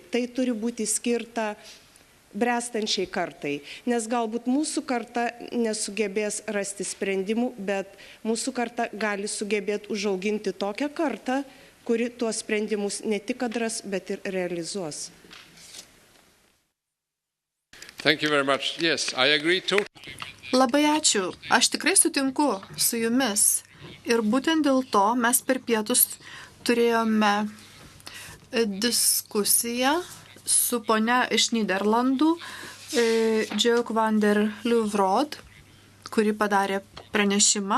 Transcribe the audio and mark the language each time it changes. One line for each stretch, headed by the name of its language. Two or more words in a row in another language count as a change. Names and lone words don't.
Lithuanian: Tai turi būti skirta bręstančiai kartai, nes galbūt mūsų karta nesugebės rasti sprendimų, bet mūsų karta gali sugebėti užauginti tokią kartą, kuri tuos sprendimus ne tik atras, bet ir realizuos.
English: Thank you very much. Yes, I agree too.
Lithuanian: Labai ačiū. Aš tikrai sutinku su jumis. Ir būtent dėl to mes per pietus turėjome diskusiją su ponia iš Nyderlandų, Joke van der Leuvrod, kuri padarė pranešimą.